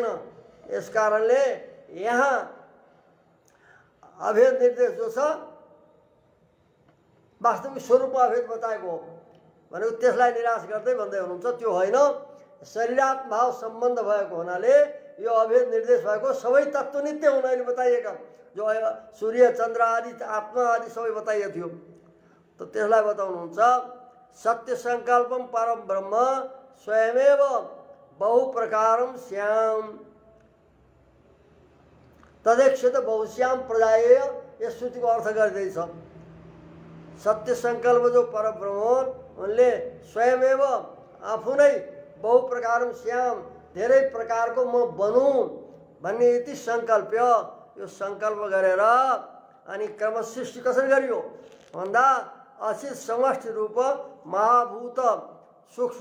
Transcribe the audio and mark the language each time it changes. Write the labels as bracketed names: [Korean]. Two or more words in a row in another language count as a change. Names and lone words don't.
[Nepali] यस कारणले यहाँ अभेद निर्देश जो छ वास्तविक स्वरूपमा अभेद बताएको हो भनेको त्यसलाई निराश गर्दै भन्दै हुनुहुन्छ त्यो होइन। शरीरात्मभाव सम्बन्ध भएको हुनाले यो अभेद निर्देश भएको सबै तत्त्व नित्य हुन् अहिले बताइएका जो सूर्य चन्द्र आदि आत्मा आदि सबै बताइएको थियो। त त्यसलाई बताउनुहुन्छ [Sanskrit] सत्य संकल्पम परम ब्रह्म स्वयमेव बहु प्रकारम श्याम तदेक्षित बहुश्याम प्रजाएय, [Nepali] यस श्रुतिको अर्थ गर्दैछ। सत्य संकल्प जो परम ब्रह्म उनले स्वयमेव आफू नै [Sanskrit] बहु प्रकारम श्याम [Nepali] धेरै प्रकारको म बनूँ भन्ने यति सङ्कल्प्य, यो सङ्कल्प गरेर अनि क्रम सृष्टि कसरी गरियो भन्दा अचित समष्टि रूप महाभूत सूक्ष्म